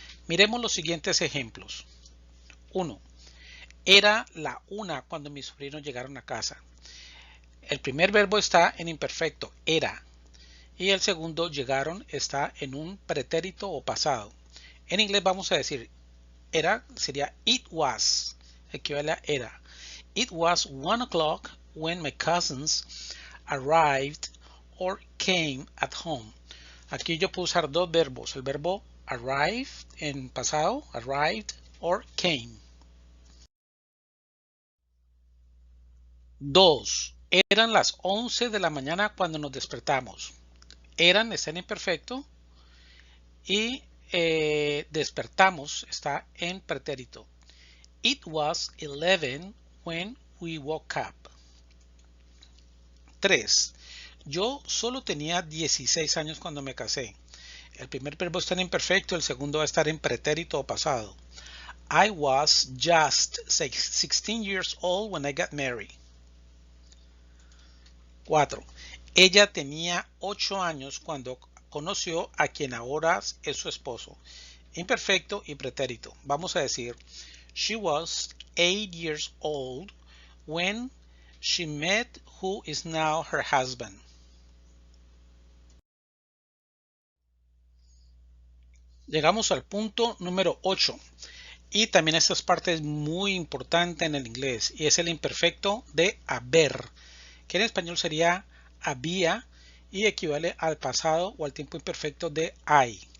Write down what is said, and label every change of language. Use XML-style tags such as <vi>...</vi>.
<es>Miremos los siguientes ejemplos. 1. Era la 1 cuando mis sobrinos llegaron a casa. El primer verbo está en imperfecto, era, y el segundo, llegaron, está en un pretérito o pasado. En inglés vamos a decir era, sería</es> <en>it was,</en> <es>equivale a era.</es> <en>It was 1 o'clock when my cousins arrived or came at home.</en> <es>Aquí yo puedo usar dos verbos, el verbo arrived en pasado, arrived, or came. 2. Eran las 11 de la mañana cuando nos despertamos. Eran está en imperfecto y despertamos está en pretérito.</es> <en>It was 11 when we woke up.</en> <es>3. Yo solo tenía 16 años cuando me casé. El primer verbo está en imperfecto, el segundo va a estar en pretérito o pasado.</es> <en>I was just 16 years old when I got married. 4.</en> <es>Ella tenía 8 años cuando conoció a quien ahora es su esposo. Imperfecto y pretérito. Vamos a decir,</es> <en>she was 8 years old when she met who is now her husband.</en> <es>Llegamos al punto número 8. Y también esta parte es muy importante en el inglés y es el imperfecto de haber, que en español sería había y equivale al pasado o al tiempo imperfecto de hay.</es>